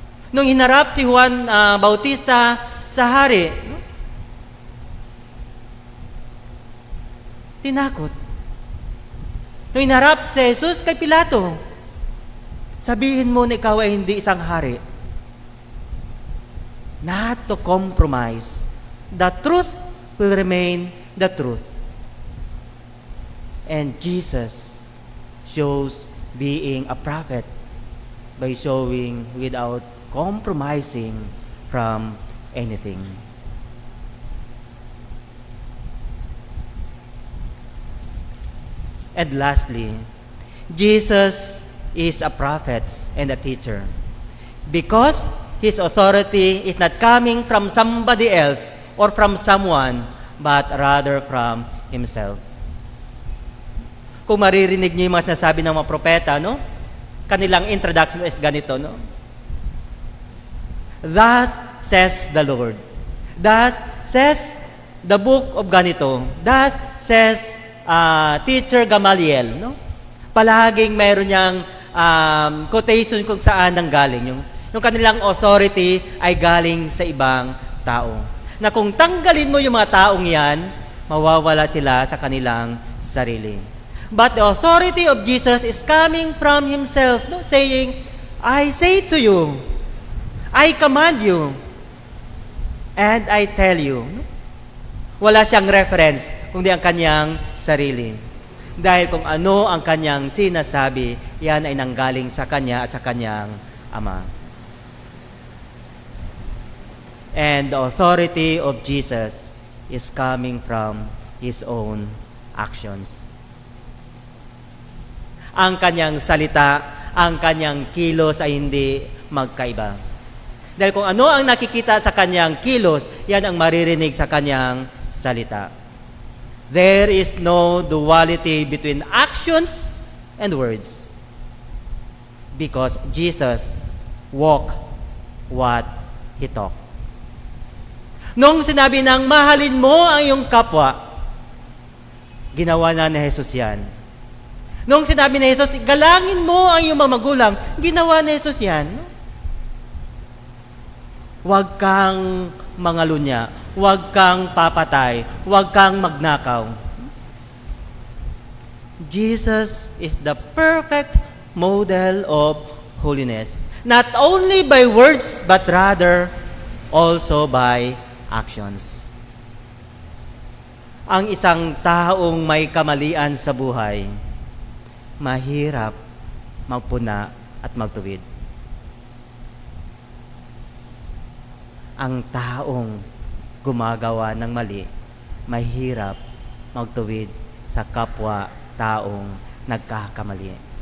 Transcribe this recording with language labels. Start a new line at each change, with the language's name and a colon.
Filipino: Nung hinarap si Juan Bautista sa hari, no? Tinakot. Nung hinarap si Jesus kay Pilato, sabihin mo na ikaw ay hindi isang hari.
English: Not to compromise. The truth will remain the truth. And Jesus shows being a prophet by showing without compromising from anything. And lastly, Jesus is a prophet and a teacher because His authority is not coming from somebody else or from someone, but rather from Himself.
Filipino: Kung maririnig niyo yung mga nasabi ng mga propeta, no? Kanilang introduction is ganito, no?
English: Thus says the Lord. Thus says the book of ganito. Thus says Teacher Gamaliel, no?
Filipino: Palaging mayroon niyang quotation kung saan nanggaling. Yung kanilang authority ay galing sa ibang tao. Na kung tanggalin mo yung mga taong yan, mawawala sila sa kanilang sarili.
English: But the authority of Jesus is coming from Himself, no? Saying, I say to you, I command you, and I tell you.
Filipino: Wala siyang reference, kundi ang kanyang sarili. Dahil kung ano ang kanyang sinasabi, yan ay nanggaling sa kanya at sa kanyang Ama.
English: And the authority of Jesus is coming from His own actions.
Filipino: Ang kanyang salita, ang kanyang kilos ay hindi magkaiba. Dahil kung ano ang nakikita sa kanyang kilos, yan ang maririnig sa kanyang salita.
English: There is no duality between actions and words. Because Jesus walked what He talked.
Filipino: Nung sinabi ng mahalin mo ang iyong kapwa, ginawa na ni Jesus yan. Nung sinabi ni Jesus, galangin mo ang iyong mga magulang, ginawa ni Jesus yan. Huwag kang mangalunya, huwag kang papatay, huwag kang magnakaw.
English: Jesus is the perfect model of holiness. Not only by words, but rather also by actions.
Filipino: Ang isang taong may kamalian sa buhay, mahirap magpuna at magtuwid. Ang taong gumagawa ng mali, mahirap magtuwid sa kapwa taong nagkakamali.